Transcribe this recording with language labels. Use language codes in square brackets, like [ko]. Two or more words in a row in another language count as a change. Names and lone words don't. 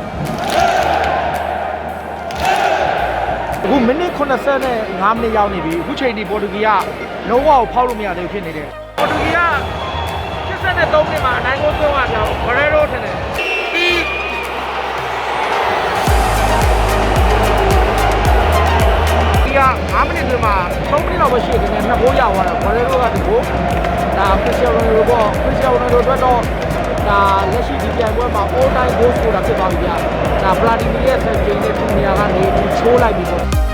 [my] အခုမိနစ်85မိနစ်ရောက်နေပြီအခုချိန်ဒီပေါ်တူဂီကလုံးဝဖောက်လို့မရသေးဘူးဖြစ်နေတယ်ပေါ်တူဂီက83မိနစ်မှာအနိုင်ကိုသွင်းရပြောင်းဂရဲရိုထင်တယ် ဒီက9မိနစ်တွင်မှာ3မိနစ်လောက်ပဲရှိတယ်နှစ်ဘိုးရောက်သွားတယ်ဂရဲရိုကဒီဘိုးဒါခရစ္စတီယာနိုရိုပေါ့ခရစ္စတီယာနိုရိုအတွက်တော့ဒါလက်ရှိဒီပြိုင်ပွဲမှာ [en] all time goal scorer [my] ဖြစ်သွားပြီဗျာဒါဗလာဒီမီရဲ့ဆက်ဂျိန်းနဲ့သူ့နေရာကနေချိုးလိုက်ပြီပေါ့